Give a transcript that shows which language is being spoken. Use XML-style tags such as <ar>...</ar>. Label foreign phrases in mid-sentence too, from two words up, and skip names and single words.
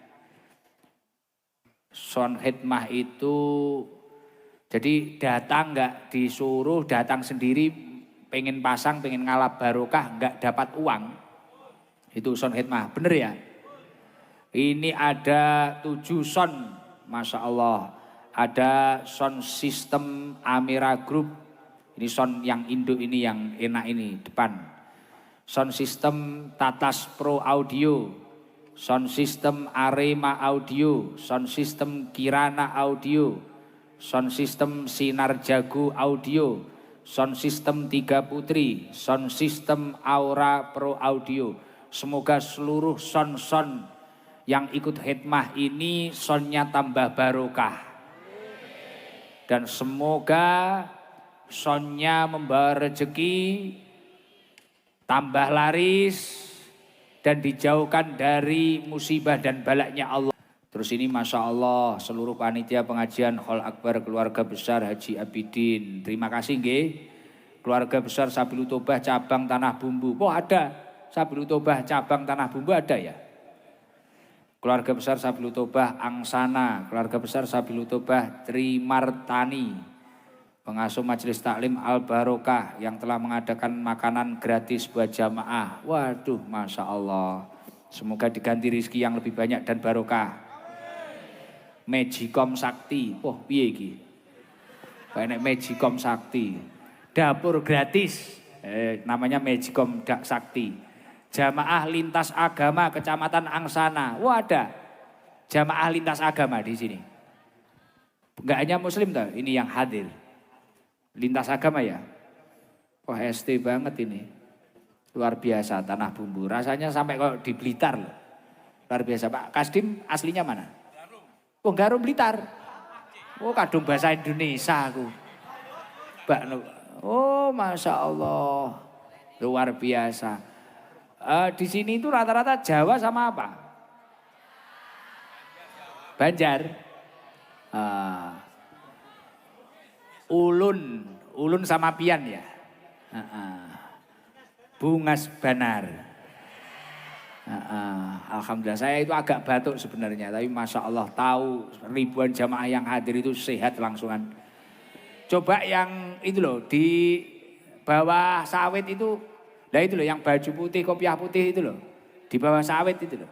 <id>Son khidmah itu jadi datang enggak disuruh, datang sendiri pengen pasang, pengen ngalap barokah enggak dapat uang. Itu son khidmah, bener ya? Ini ada 7 son,</id> <ar>Masya Allah.</ar> <id>Ada sound system Amira Group. Ini sound yang induk ini yang enak ini depan. Sound system Tatas Pro Audio. Sound system Arema Audio. Sound system Kirana Audio. Sound system Sinar Jago Audio. Sound system Tiga Putri. Sound system Aura Pro Audio. Semoga seluruh sound-sound yang ikut khidmah ini soundnya tambah barokah. Dan semoga soundnya membawa rezeki, tambah laris, dan dijauhkan dari musibah dan balaknya Allah. Terus ini</id> <ar>Masya Allah</ar> <id>seluruh panitia pengajian Hall Akbar Keluarga Besar Haji Abidin. Terima kasih nggih. Keluarga Besar Sabilu Tobah cabang Tanah Bumbu. Oh ada Sabilu Tobah cabang Tanah Bumbu ada ya? Keluarga Besar Sabilu Tobah Angsana, Keluarga Besar Sabilu Tobah Trimartani, pengasuh Majelis Taklim Al Barokah yang telah mengadakan makanan gratis buat jamaah. Waduh,</id> <ar>Masya Allah.</ar> <id>Semoga diganti rezeki yang lebih banyak dan barokah. Magicom Sakti,</id> <jv>oh piye iki?</jv> <id>Banyak Magicom Sakti. Dapur gratis, namanya Magicom Sakti. Jamaah lintas agama Kecamatan Angsana. Wah ada jamaah lintas agama di sini. Enggak hanya muslim toh, ini yang hadir. Lintas agama ya. Wah ST banget ini. Luar biasa Tanah Bumbu. Rasanya sampai kok di Blitar loh. Luar biasa Pak. Kasdim aslinya mana? Oh Garum Blitar.</id> <jv>Oh kadung bahasa Indonesia aku.</jv> <id>Oh</id> <ar>Masya Allah.</ar> <id>Luar biasa. Di sini itu rata-rata Jawa sama apa? Banjar. Ulun sama Pian ya.</id> <bjn>Bungas Banar.</bjn> <id>Alhamdulillah saya itu agak batuk sebenarnya, tapi</id> <ar>Masya Allah</ar> <id>tahu ribuan jamaah yang hadir itu sehat langsungan. Coba yang itu loh di bawah sawit itu. Nah itu loh yang baju putih, kopiah putih itu loh. Di bawah sawit itu loh.</id>